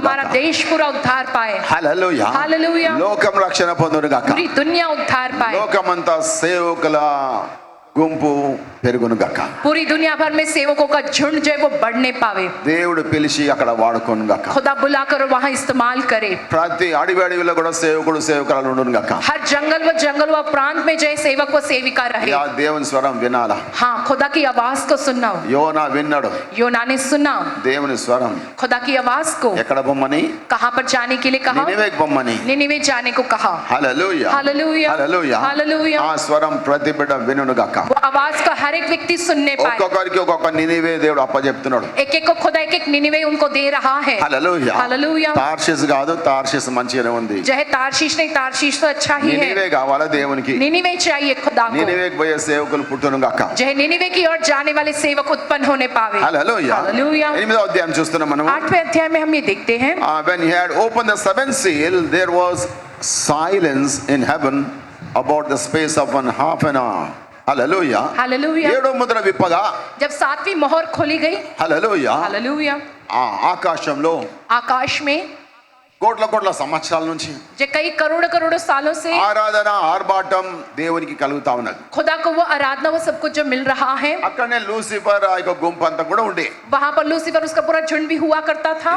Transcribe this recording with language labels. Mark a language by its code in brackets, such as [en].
[hi] हमारा देश पूरा उद्धार पाए, [te] హల్లెలూయా. [hi] हालेलुया। [te] లోకం రక్షణ పొందునుగా. [hi] पूरी दुनिया उद्धार पाए, [te] లోకమంతా సేవకుల గుంపు పెరుగునుగాక. [hi] पूरी दुनिया भर में सेवकों का झुंड जो है वो बढ़ने पावे। [te] దేవుడు పిలిచి అక్కడ వాడుకొనుగాక. [hi] खुदा बुलाकर वहाँ इस्तेमाल करे। [te] ప్రతి అడవి అడవిలో కూడా సేవకుడు సేవకురాలు ఉండునుగాక. [hi] हर जंगल व प्रांत में जो है सेवक व सेविका रहे। [te] యా దేవుని స్వరం వినాలా. [hi] हाँ, खुदा की आवाज को सुनना। [te] యోనా విన్నాడు [hi] योना ने सुना [te] దేవుని స్వరం. [hi] खुदा की आवाज को। [te] ఎక్కడ బొమ్మని? [hi] कहाँ पर जाने के लिए कहा? [te] నినివేకి బొమ్మని. [hi] निनिवे जाने को कहा। [te] హల్లెలూయా, [hi] हालेलुया, [te] హల్లెలూయా. [hi] हालेलुया। [te] ఆ స్వరం ప్రతి బిడ్డ వినుగాక. [hi] वो आवाज का हर एक व्यक्ति सुनने पाए। [te] ఒక్కొక్కరికి ఒక్కొక్క నినివే దేవుడు అప్పచెప్తున్నాడు. [hi] एक एक को खुदा एक निनिवे उनको दे रहा है। [te] హల్లెలూయా. [hi] हालेलुया। [te] తార్షిస్ కాదు, తార్షిస్ మంచిగానే ఉంది. [hi] जो है तारशीश नहीं, तारशीश तो अच्छा ही [te] నినివే [hi] है। [te] కావాలా దేవునికి? [hi] निनिवे चाहिए खुदा को। [te] నినివేకి పోయే సేవకులు పుట్టునుగాక. [hi] जो है निनिवे की ओर जाने वाले सेवक उत्पन्न होने पावे। [te] హల్లెలూయా. [hi] हालेलुया। [te] 8వ అధ్యాయం చూస్తున్నాం మనం. [hi] 8वें अध्याय में हम ये देखते हैं, [en] When he had opened the seventh seal, there was silence in heaven about the space of 1/2 hour. [te] Hallelujah. [hi] Hallelujah. [te] 7వ ముద్ర విప్పగా, [hi] जब 7वीं मोहर खोली गई, [te] హల్లెలూయా, [hi] हालेलुया, [te] ఆ ఆకాశంలో [hi] आकाश में [te] కోట్ల కోట్ల సంవత్సరాల నుంచి [hi] जो कई करोड़ करोड़ों सालों से [te] ఆరాధన ఆర్భాటం దేవునికి కలుగుతా ఉన్నది. [hi] खुदा को वो आराधना वो सब कुछ जो मिल रहा है, [te] అక్కడనే లూసిఫర్ ఆ యొక్క గుంపు అంతా కూడా ఉండే. [hi] वहां पर लूसीफर उसका पूरा झुंड भी हुआ करता था.